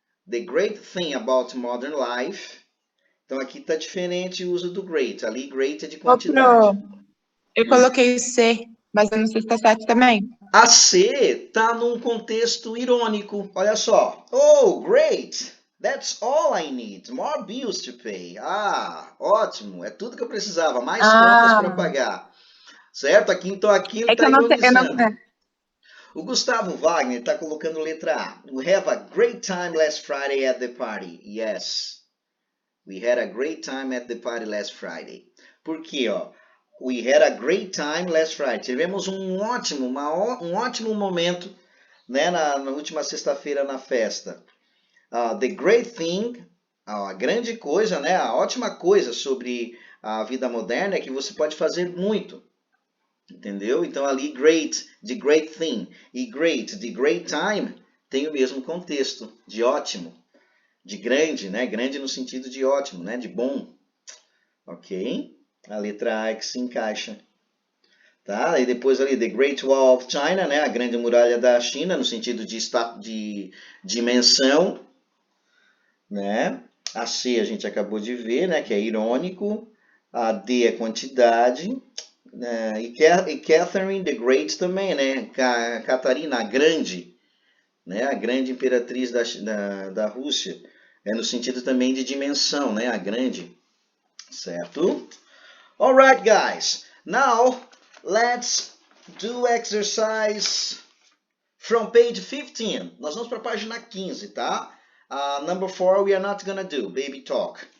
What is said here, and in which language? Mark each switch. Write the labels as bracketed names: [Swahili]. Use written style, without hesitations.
[English] The great thing about modern life. [Portuguese] Então aqui está diferente o uso do great. Ali great é de quantidade. Eu coloquei C, mas eu não sei se está certo também. A C está num contexto irônico. Olha só. [English] Oh, great! That's all I need. More bills to pay. [Portuguese] Ah, ótimo. É tudo que eu precisava. Mais contas para pagar. Certo? Então aqui ele está ironizando. O Gustavo Wagner está colocando letra A. [English] We have a great time last Friday at the party. Yes. We had a great time at the party last Friday. [Portuguese] Por quê, ó? [English] We had a great time last Friday. [Portuguese] Tivemos um ótimo momento, né, na última sexta-feira na festa. [English] The great thing, [Portuguese] a grande coisa, né, a ótima coisa sobre a vida moderna é que você pode fazer muito. Entendeu? Então ali great, [English] the great thing, [Portuguese] e great, [English] the great time, [Portuguese] tem o mesmo contexto, de ótimo, de grande, né? Grande no sentido de ótimo, né? De bom. Ok? A letra A é que se encaixa. Tá? E depois ali, the Great Wall of China, né? A grande muralha da China, no sentido de dimensão, né? A C a gente acabou de ver, né? Que é irônico. A D é quantidade. E Catherine the Great também, né? Catarina, a grande, né? A grande imperatriz da Rússia. É no sentido também de dimensão, né? A grande. Certo? [English] Alright, guys. Now, let's do exercise from page 15. [Portuguese] Nós vamos para a página 15, tá? [English] Number 4, we are not gonna do baby talk.